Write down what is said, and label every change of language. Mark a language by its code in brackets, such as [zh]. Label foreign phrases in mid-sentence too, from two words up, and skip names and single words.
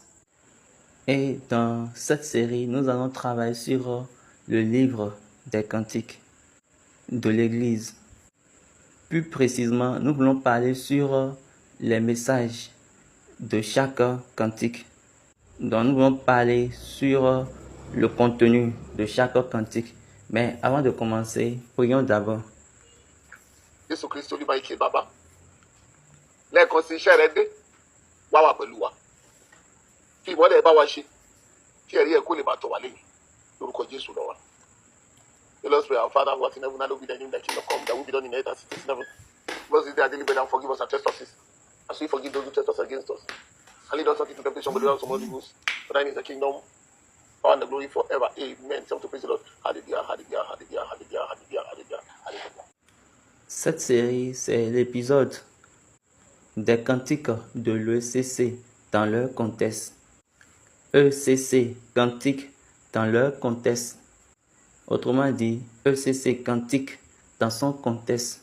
[fr] Et dans cette série, nous allons travailler sur le livre des cantiques de l'Église. Plus précisément, nous voulons parler sur les messages de chaque cantique. Donc nous allons parler sur le contenu de chaque cantique. Mais avant de commencer, prions d'abord. [yo] Jésù Kristi olúwa ike bàbá lẹ́ẹ̀kan sí iṣẹ́ rẹ dé wá wà pẹ̀lú wa kí ìmọ́lẹ̀ bá wa ṣe kí ẹ̀rí ẹ̀ kó lè máa tọ̀ wá lẹ́yìn lórúkọ Jésù lọ́wọ́. [en] Let us pray. Our Father who art in heaven, hallowed be thy name, thy kingdom come, thy will be done in earth as it is in heaven. Give us this day our daily bread and forgive us our trespasses as we forgive those who trespass against us. And lead us not into temptation, but deliver us from all evil. For thine is the kingdom, power and the glory forever. Amen. Come to praise the Lord. Hallelujah, hallelujah, hallelujah, hallelujah, hallelujah, hallelujah, hallelujah. [fr] Cette série, c'est l'épisode des cantiques de l'ECC dans leur contexte. ECC, cantique dans leur contexte. Autrement dit, ECC, cantique dans son contexte.